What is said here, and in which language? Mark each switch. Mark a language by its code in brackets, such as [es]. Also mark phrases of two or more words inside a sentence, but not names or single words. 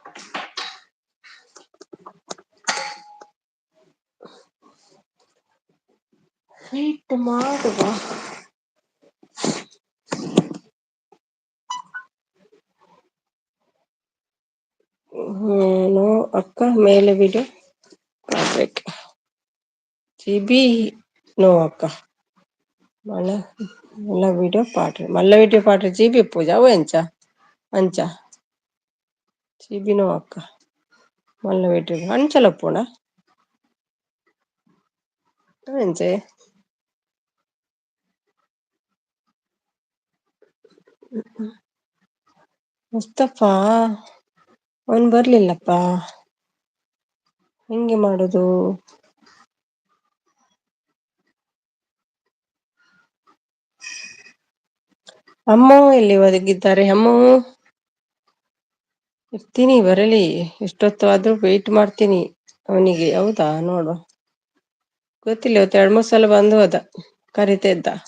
[kn] ವೆಯ್ಟ್ ಮಾಡುವ. [tcy] ಅಕ್ಕ ಮೇಲೆ ವಿಡಿಯೋ ಮಾಡ್ಬೇಕು ಜಿಬಿ ನೋ ಅಕ್ಕ ಮಲ್ಲ ವಿಡಿಯೋ ಪಾಡ್ರಿ ಜಿಬಿ ಪೂಜಾ ಅವು ಎಂಚ ಅಂಚ ಜಿಬಿ ನೋ ಅಕ್ಕ ಮಲ್ಲ ವಿಡಿಯೋ ಅಂಚಲ ಪೋಣ [kn] ಎಂಚೆ ಮುಸ್ತಫಾ ಅವನ್ ಬರ್ಲಿಲ್ಲಪ್ಪಾ ಹೆಂಗೆ ಮಾಡುದು ಅಮ್ಮ ಎಲ್ಲಿ ಒದಗಿದ್ದಾರೆ ಅಮ್ಮ ಇರ್ತೀನಿ ಬರಲಿ ಎಷ್ಟೊತ್ತು ಆದ್ರೂ ವೇಟ್ ಮಾಡ್ತೀನಿ ಅವನಿಗೆ ಹೌದಾ ನೋಡು ಗೊತ್ತಿಲ್ಲ ಇವತ್ತು 2-3 ಸಲ ಬಂದು ಹೋದ ಕರಿತಾ ಇದ್ದ